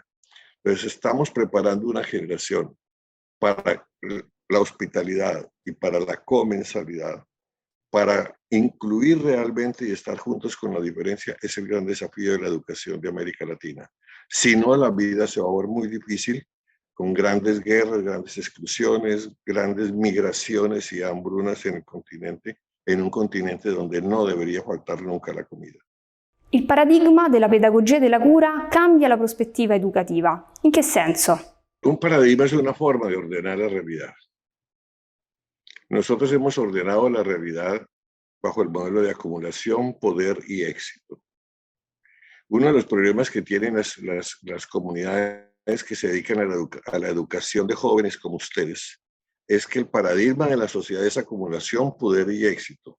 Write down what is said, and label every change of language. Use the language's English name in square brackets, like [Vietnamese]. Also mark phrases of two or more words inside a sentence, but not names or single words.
[Spanish] Entonces estamos preparando una generación para la hospitalidad y para la comensalidad, para incluir realmente y estar juntos con la diferencia, es el gran desafío de la educación de América Latina. Si no, la vida se va a volver muy difícil, con grandes guerras, grandes exclusiones, grandes migraciones y hambrunas en el continente, en un continente donde no debería faltar nunca la comida. [Italian] Il paradigma della pedagogia della cura cambia la prospettiva educativa. In che senso? [Spanish] Un paradigma es una forma de ordenar la realidad. Nosotros hemos ordenado la realidad bajo el modelo de acumulación, poder y éxito. Uno de los problemas que tienen las comunidades que se dedican a la educación de jóvenes como ustedes es que el paradigma de la sociedad es acumulación, poder y éxito.